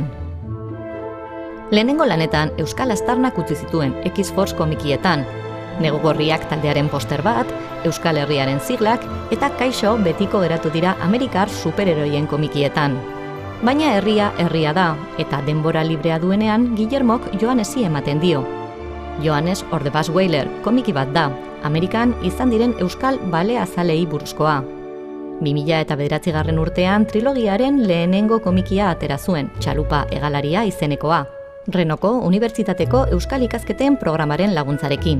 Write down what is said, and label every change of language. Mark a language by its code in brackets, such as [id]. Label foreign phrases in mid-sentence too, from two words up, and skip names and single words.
[eu] Lehenengo lanetan Euskal Aztarnak utzi zituen X-Force komikietan, Negugorriak taldearen poster bat, Euskal Herriaren siglak eta kaixo betiko geratu dira Amerikar superheroien komikietan. Baina herria da, eta denbora librea duenean Guillermok Joanesi ematen dio. Joanes or the Bass Wailer komiki bat da, Amerikan izan diren euskal baleazalei buruzkoa. 2009 urtean trilogiaren lehenengo komikia atera zuen, Txalupa hegalaria izenekoa, Renoko Unibertsitateko Euskal Ikasketen programaren laguntzarekin.